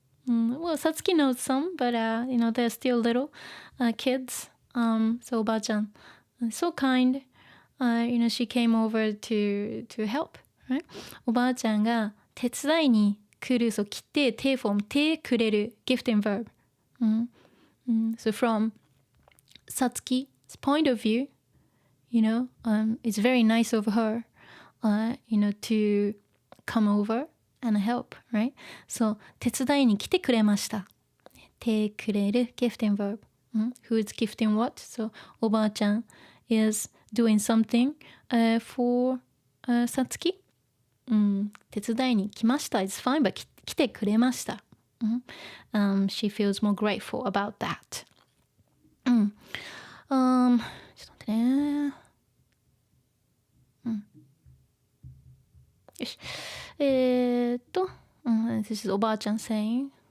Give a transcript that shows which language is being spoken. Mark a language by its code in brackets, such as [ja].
[en] Well, Satsuki knows some, but they're still little kids. So おばあちゃん so kind. She came over to help. Right? [ja] おばあちゃんが手伝いに来る、そう来て手フォーム手くれる [en] gift and verb. So from Satsuki's point of view, it's very nice of her, to come over and help, right? [ja] So 手伝いに来てくれました。 [en] 手くれる gift and verb. Who's gifting what? So おばあちゃん is doing something for Satsuki. [ja] 手伝いに来ました [en] It's fine, but [ja] 来てくれました。 [en] She feels more grateful about that. [ja] ちょっと待ってね。よし。 [en] This is おばあちゃん saying.